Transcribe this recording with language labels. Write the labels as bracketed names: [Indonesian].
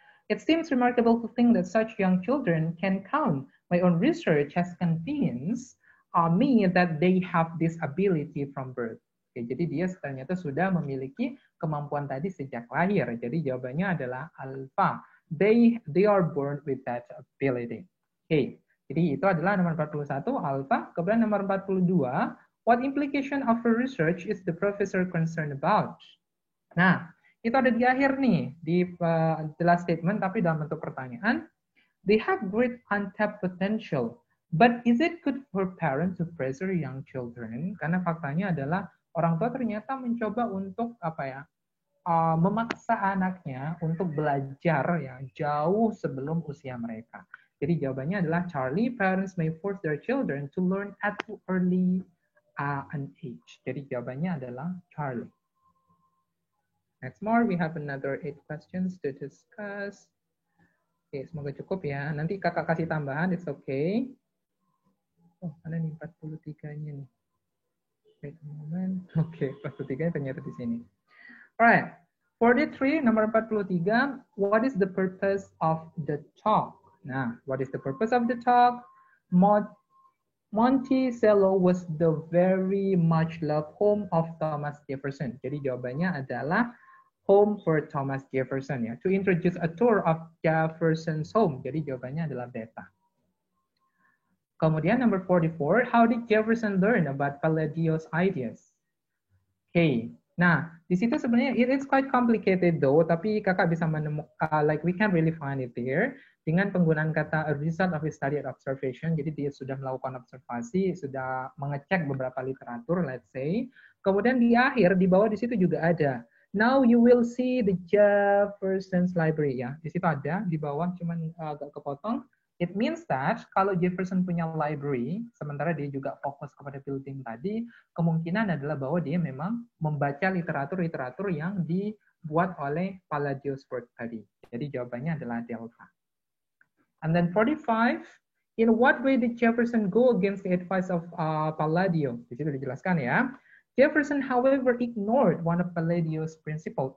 [English] It seems remarkable to think that such young children can count. My own research has convinced me that they have this ability from birth. [Indonesian] Oke, jadi dia ternyata sudah memiliki kemampuan tadi sejak lahir. Jadi jawabannya adalah alpha. [English] They are born with that ability. Okay. [Indonesian] Jadi itu adalah nomor 41, alpha. Kemudian nomor 42, [English] what implication of her research is the professor concerned about? [Indonesian] Nah, itu ada di akhir nih, di [English] last statement, [Indonesian] tapi dalam bentuk pertanyaan. [English] They have great untapped potential, but is it good for parents to pressure young children? [Indonesian] Karena faktanya adalah orang tua ternyata mencoba untuk memaksa anaknya untuk belajar ya jauh sebelum usia mereka. Jadi jawabannya adalah [English] Charlie, parents may force their children to learn at too early an age. [Indonesian] Jadi jawabannya adalah Charlie. [English] Next more, we have another 8 questions to discuss. [Indonesian] Oke, semoga cukup ya. Nanti kakak kasih tambahan, [English] it's okay. [Indonesian] Oh, ada nih 43-nya nih. [English] Wait a moment. [Indonesian] Oke, 43 ternyata di sini. [English] Alright, 43, nomor 43, what is the purpose of the talk? Nah, what is the purpose of the talk? Monticello was the very much loved home of Thomas Jefferson. [Indonesian] Jadi jawabannya adalah home for Thomas Jefferson ya. [English] To introduce a tour of Jefferson's home. [Indonesian] Jadi jawabannya adalah beta. [English] Kemudian number 44, how did Jefferson learn about Palladio's ideas? Okay, [Indonesian] nah di situ sebenarnya [English] it is quite complicated though, [Indonesian] tapi kakak bisa menemukan, [English] like we can really find it there [Indonesian] dengan penggunaan kata [English] a result of his study and observation. [Indonesian] Jadi dia sudah melakukan observasi, sudah mengecek beberapa literatur, [English] let's say. [Indonesian] Kemudian di akhir di bawah di situ juga ada. [English] Now you will see the Jefferson's Library [Indonesian] ya. Di situ ada di bawah, cuman agak kepotong. [English] It means that [Indonesian] kalau Jefferson punya library, sementara dia juga fokus kepada building tadi, kemungkinan adalah bahwa dia memang membaca literatur-literatur yang dibuat oleh [English] Palladio's work [Indonesian] tadi. Jadi jawabannya adalah delta. [English] And then 45, in what way did Jefferson go against the advice of Palladio? [Indonesian] Di situ dijelaskan ya. [English] Jefferson, however, ignored one of Palladio's principle.